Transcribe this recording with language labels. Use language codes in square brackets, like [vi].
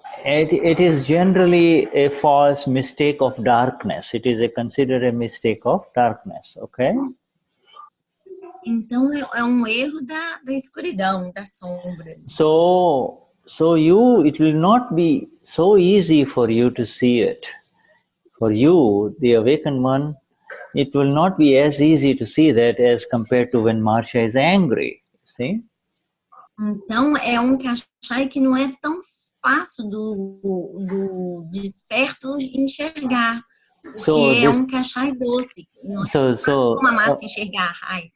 [en] It is generally a false mistake of darkness. It is considered a mistake of darkness, okay? [pt] Então é erro da escuridão, da sombra. [en] So it will not be so easy for you to see it. For you, the awakened one, it will not be as easy to see that as compared to when Marcia is angry, see? [pt] Então é kashai que não é tão fácil do desperto enxergar. Porque é kashai doce. Não é uma massa enxergar a raiva.